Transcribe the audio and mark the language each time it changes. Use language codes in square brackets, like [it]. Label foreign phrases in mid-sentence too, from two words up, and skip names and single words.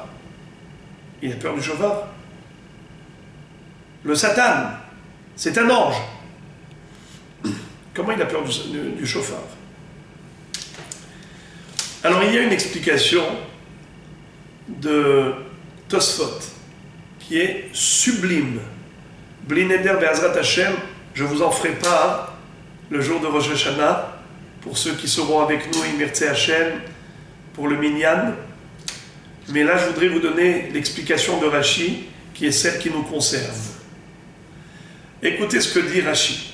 [fr] Il a peur du chauffard? Le Satan, c'est un ange. Comment il a peur du chauffard? Alors il y a une explication de Tosfot qui est sublime. [he] בלי נדר בעזרת השם, [fr] Je vous en ferai part le jour de Rosh Hashanah, pour ceux qui seront avec nous, [he] אם ירצה השם, [fr] pour le Minyan. Mais là, je voudrais vous donner l'explication de Rashi, qui est celle qui nous concerne. Écoutez ce que dit Rashi.